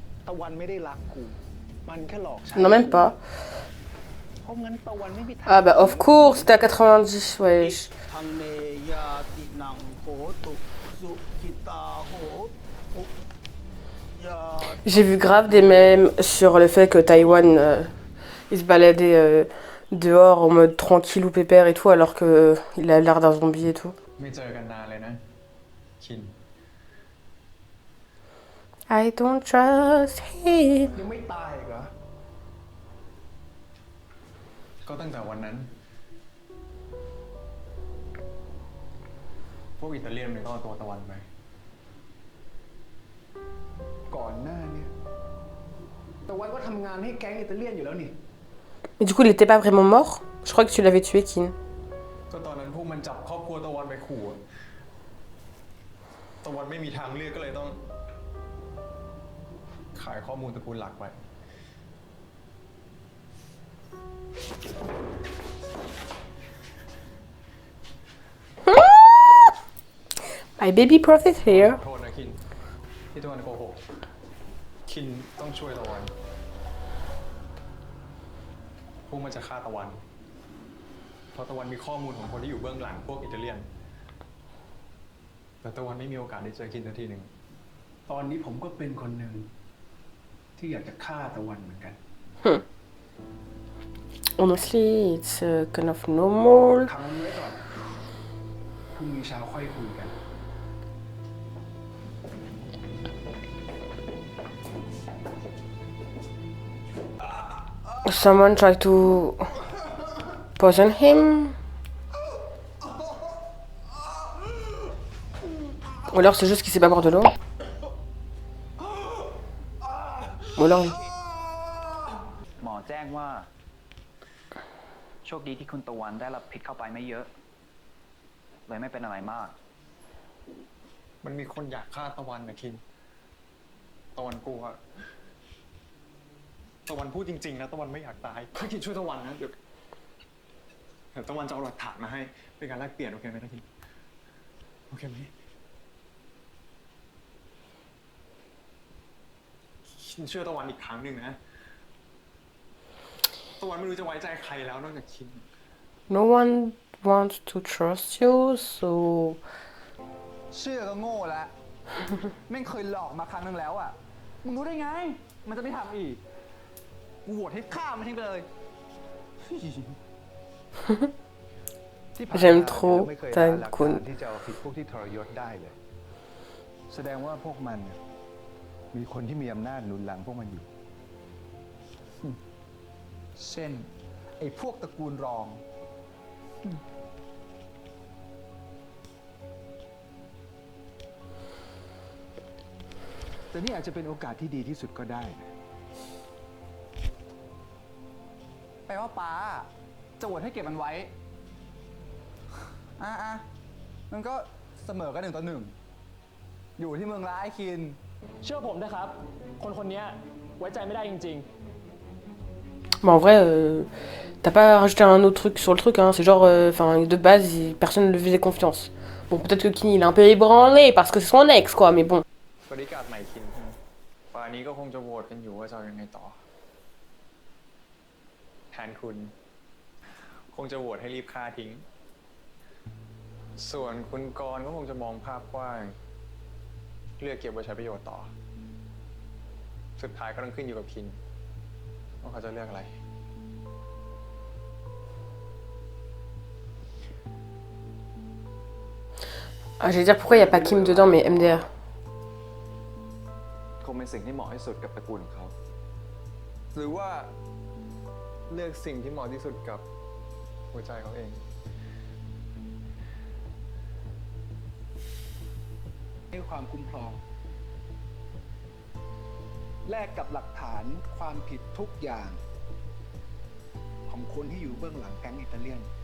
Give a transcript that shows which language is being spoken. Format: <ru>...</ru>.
<th>ตะวันไม่ได้รักกูมันแค่หลอกฉัน</th> <fr>Non, même pas.</fr> <th>เพราะงั้นตะวันไม่มีทาง</th> <fr>Ah bah,</fr> <en>of course,</en> <fr>c'était à 90, wesh. ทางเมยาตินังโหตุสุขิตาโหตุยา J'ai vu grave des mèmes sur le fait que Taïwan, il se baladait dehors en mode tranquille ou pépère et tout, alors que il a l'air d'un zombie et tout.</fr> <th>ไม่เจอกันนานเลยนะคิน</th> <en>I don't trust him.</en> <th>ยังไม่ตายอีกเหรอ ก็ตั้งแต่วันนั้น พวกอิตาเลียนมันก็เอาตัวตะวันไป ก่อนหน้าเนี่ยตะวันก็ทำงานให้แก๊งอิตาเลียนอยู่แล้วนี่</th> <fr>Mais du coup, il était pas vraiment mort? Je crois que tu l'avais tué, Kin.</fr> <th>ก็ตอนนั้นพวกมันจับครอบครัวตะวันไปขู่อะตะวันไม่มีทางเลือกก็เลยต้อง ขายข้อมูลตระกูลหลักไป</th> <en>My baby prophet here.</en> <th>โทษนะคินที่ตะวันโกหกคินต้องช่วยตะวันพวกมันจะฆ่าตะวัน เพราะตะวันมีข้อมูลของคนที่อยู่เบื้องหลังพวกอิตาเลียน แต่ตะวันไม่มีโอกาสได้เจอคินสักทีหนึ่ง ตอนนี้ผมก็เป็นคนหนึ่งที่อยากจะฆ่าตะวันเหมือนกัน</th> <en>Honestly, it's kind of normal.</en> <th>ทำมันไว้ก่อนพรุ่งนี้เช้าค่อยคุยกัน</th> <en>Someone tried to poison him.</en> <fr>Ou alors c'est juste qu'il sait pas boire de l'eau. Ou alors...</fr> <th>หมอแจ้งว่า โชคดีที่คุณตะวันได้รับพิษเข้าไปไม่เยอะ เลยไม่เป็นอะไรมาก มันมีคนอยากฆ่าตะวันนะคิน ตะวันกลัว ตะวันพูดจริงๆนะตะวันไม่อยากตายถ้าคินช่วยตะวันนะเดี๋ยวตะวันจะเอาหลักฐานมาให้เป็นการแลกเปลี่ยนโอเคไหมนะคิน โอเคไหมคินเชื่อตะวันอีกครั้งหนึ่งนะตะวันไม่รู้จะไว้ใจใครแล้วนอกจากคิน</th> <en>No one wants to trust you, so...</en> <th>เชื่อก็โง่แล้ว แม่งเคยหลอกมาครั้งนึงแล้วอ่ะ มึงรู้ได้ไง มันจะไม่ทำอีก กูโหวตให้ฆ่ามันทิ้งไปเลย ที่ผ่านมา</th> <fr>J'aime trop</fr> <th>เราไม่เคยหาหลักฐาน Kun. ที่จะเอาผิดพวกที่ทรยศได้เลย แสดงว่าพวกมันเนี่ยมีคนที่มีอำนาจหนุนหลังพวกมันอยู่ เช่น ไอ้พวกตระกูลรอง แต่นี่อาจจะเป็นโอกาสที่ดีที่สุดก็ได้นะ แปลว่าป้าจะโหวตให้เก็บมันไว้ อ่ะมันก็เสมอกัน1-1 อยู่ที่เมืองละไอ้คิน เชื่อผมนะครับ คนเนี้ยไว้ใจไม่ได้จริง</th> <fr>Mais en vrai, t'as pas rajouté un autre truc sur le truc, hein. C'est genre, enfin, de base, personne ne lui faisait confiance. Bon, peut-être que Kenny, il est un peu ébranlé parce que c'est son ex, quoi, mais bon.</fr> <th>บริการใหม่คินป่านนี้ก็คงจะโหวตกันอยู่ว่าจะเอายังไงต่อ แทนคุณ คงจะโหวตให้รีบฆ่าทิ้ง ส่วนคุณกรณ์ก็คงจะมองภาพกว้าง เลือกเก็บไว้ใช้ประโยชน์ต่อ สุดท้ายก็ต้องขึ้นอยู่กับคินว่าเขาจะเลือกอะไร</th> <fr>Ah, j'allais dire pourquoi il n'y a pas Kim dedans, mais MDR.</fr> <th>คงเป็นสิ่งที่เหมาะที่สุดกับตระกูลของเขา หรือว่าเลือกสิ่งที่เหมาะที่สุดกับหัวใจเขาเอง ให้ความคุ้มครอง แลกกับหลักฐานความผิดทุกอย่าง ของคนที่อยู่เบื้องหลังแก๊งอิตาเลียน</th>